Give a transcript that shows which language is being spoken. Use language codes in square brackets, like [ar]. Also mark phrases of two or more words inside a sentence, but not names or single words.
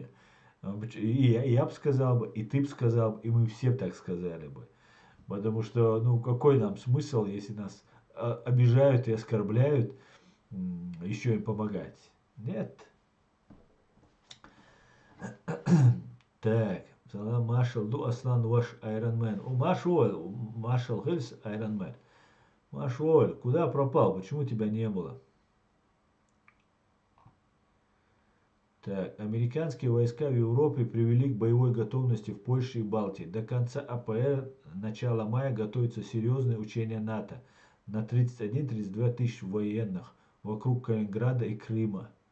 [ru] И я бы сказал бы, и ты бы сказал, и мы все так сказали бы. Потому что, какой нам смысл, если нас обижают и оскорбляют, еще им помогать? Нет. Так. Салам Маршал, Аслан ваш Айронмен. Маршал Хильс Айронмен. Машоль, куда пропал? Почему тебя не было? Так, американские войска в Европе привели к боевой готовности в Польше и Балтии. До конца АПР начала мая готовится серьезное учение НАТО на 31-32 тысяч военных вокруг Калининграда и Крыма.